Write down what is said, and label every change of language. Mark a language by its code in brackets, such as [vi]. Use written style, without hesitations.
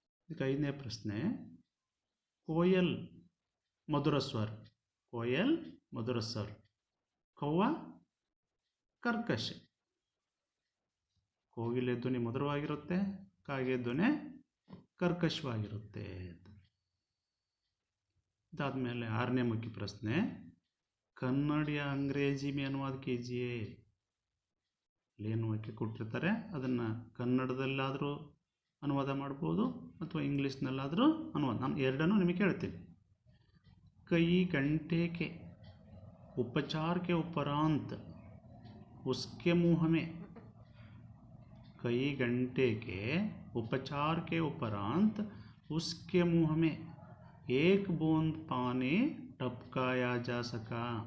[kn] ಇದಕ್ಕೆ ಐದನೇ ಪ್ರಶ್ನೆ, [hi] ಕೋಯಲ್ ಮಧುರ ಸ್ವರ್. ಕೌವಾ ಕರ್ಕಶ್. [kn] ಕೋಗಿಲೆ ಧ್ವನಿ ಮಧುರವಾಗಿರುತ್ತೆ, ಕಾಗೆ ಧ್ವನಿ ಕರ್ಕಶವಾಗಿರುತ್ತೆ. ಇದಾದಮೇಲೆ ಆರನೇ ಮುಖ್ಯ ಪ್ರಶ್ನೆ, ಕನ್ನಡ [hi] या अंग्रेजी में अनुवाद कीजिए. [kn] ಏನು ವಾಕ್ಯ ಕೊಟ್ಟಿರ್ತಾರೆ ಅದನ್ನು ಕನ್ನಡದಲ್ಲಾದರೂ ಅನುವಾದ ಮಾಡ್ಬೋದು ಅಥವಾ ಇಂಗ್ಲೀಷ್ನಲ್ಲಾದರೂ ಅನುವಾದ. ನಾನು ಎರಡನ್ನೂ ನಿಮಗೆ ಹೇಳ್ತೀನಿ. [hi] कई घंटे के उपचार के उपरांत उसके मुंह में. कई घंटे के उपचार के उपरांत उसके मुंह में एक बूंद पानी टपकाया जा सका.